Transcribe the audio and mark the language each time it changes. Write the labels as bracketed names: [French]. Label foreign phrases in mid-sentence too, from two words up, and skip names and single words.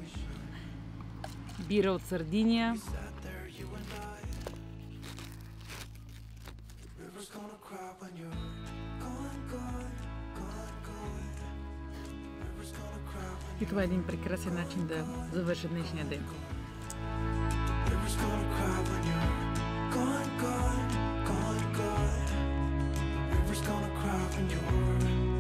[Bulgarian] Бира от Сърдиния. И това е един прекрасен начин да завърша днешния ден. [English] Gone, gone, gone, gone. River's gonna cry when you're